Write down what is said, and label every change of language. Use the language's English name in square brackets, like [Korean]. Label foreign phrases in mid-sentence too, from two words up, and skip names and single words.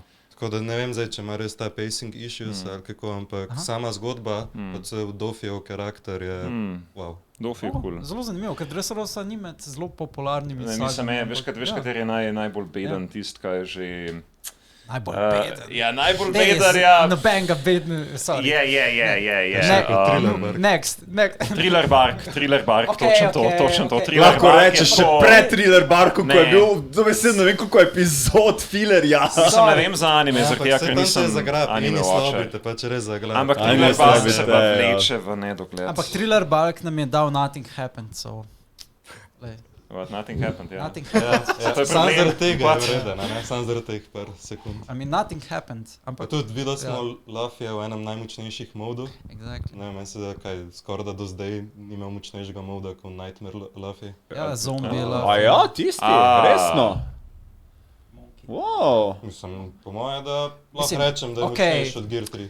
[Slovenian] Tako da ne vem zdaj, če ima res ta [English] pacing issues [Slovenian] ali kako, ampak sama zgodba, predvsem Dofijev karakter je wow. Dofi je cool. Zelo zanimivo, ker Dressrosa ni med zelo popularnimi sagami. Mislim, veš, kater je najbolj beden tist, kaj je že... Najbolj beden. Ja, najbolj beden, ja. Noben ga beden, [English] sorry. Next. [Slovenian] Thriller Bark, točno to. Lahko rečeš še pred Thriller Barkom, ko je bil, dobesedno ne vem koliko epizod fillerja. Sam ne vem za anime, zaradi tega, ker nisem [English] anime watcher. [Slovenian] Ampak Thriller Bark se pa vleče v nedogled. Ampak Thriller Bark nam je dal [English] Nothing Happened, [Slovenian] so... [English] What, nothing happened, ja. Nothing happened. [Slovenian] Sam zaradi tega je vreden, ne? Sam zaradi teh par sekund. [English] I mean, nothing happened. [Slovenian] Pa tudi videli smo Luffyja v enem najmočnejših modov. [English] Exactly. [Slovenian] Ne vem, se da kaj, skoraj da do zdaj nima močnejšega moda kot Nightmare Luffy. Ja, zombie Luffy. A ja, tisti, resno. Wow. Mislim, po moje, da lahko rečem, da je močnejši od Gear 3.